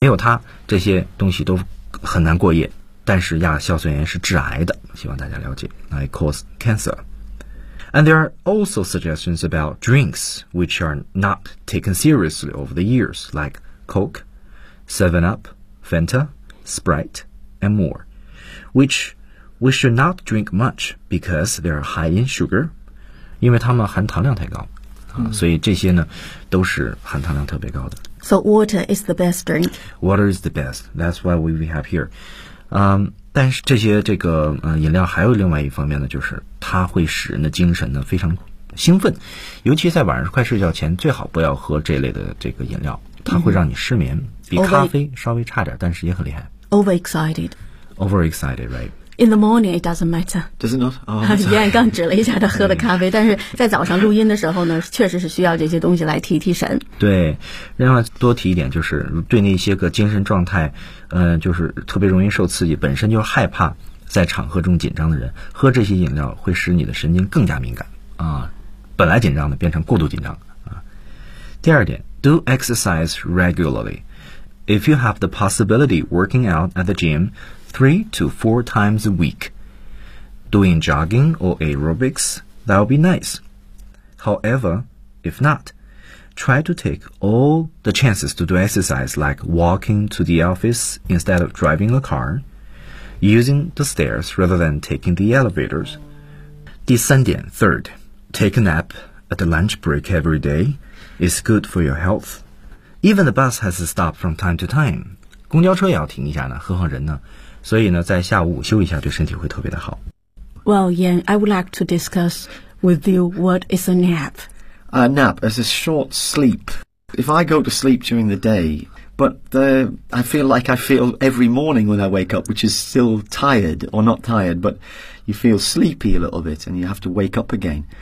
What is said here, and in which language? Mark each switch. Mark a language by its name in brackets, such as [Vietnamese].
[Chinese] 没有它，这些东西都很难过夜。但是亚硝酸盐是致癌的，希望大家了解。 [English] I cause cancer. And there are also suggestions about drinks which are not taken seriously over the years, like Coke, 7-Up, Fanta, Sprite, and more, which we should not drink much because they are high in sugar. [Chinese] 因为它们含糖量太高。所以这些呢都是含糖量特别高的。 [English] So water is the best drink. Water is the best. That's why we have here. [Chinese] 但是这些这个饮料还有另外一方面呢，就是它会使人的精神呢非常兴奋。尤其在晚上快睡觉前，最好不要喝这类的这个饮料。它会让你失眠，比咖啡稍微差点，但是也很厉害。 [English] Overexcited. Overexcited, right? In the morning, it doesn't matter. Does it not? Oh, [Chinese] 燕刚指了一下他喝的咖啡，但是在早上录音的时候呢，确实是需要这些东西来提提神。对，另外多提一点，就是对那些个精神状态，就是特别容易受刺激，本身就害怕在场合中紧张的人，喝这些饮料会使你的神经更加敏感啊，本来紧张的变成过度紧张啊。第二点 [English] ，do exercise regularly. If you have the possibility, working out at the gym. 3 to 4 times a week. Doing jogging or aerobics, that'll be nice. However, if not, try to take all the chances to do exercise like walking to the office instead of driving a car, using the stairs rather than taking the elevators. [Chinese] 第三点 [English] ,third, take a nap at the lunch break every day is good for your health. Even the bus has to stop from time to time. [Chinese] 公交车也要停一下呢，何况人呢。所以呢，在下午午休一下，对身体会特别的好。 [English] Well, Yan, I would like to discuss with you what is a nap. A nap is a short sleep. If I go to sleep during the day, but the, I feel like I feel every morning when I wake up, which is still tired or not tired, but you feel sleepy a little bit and you have to wake up again.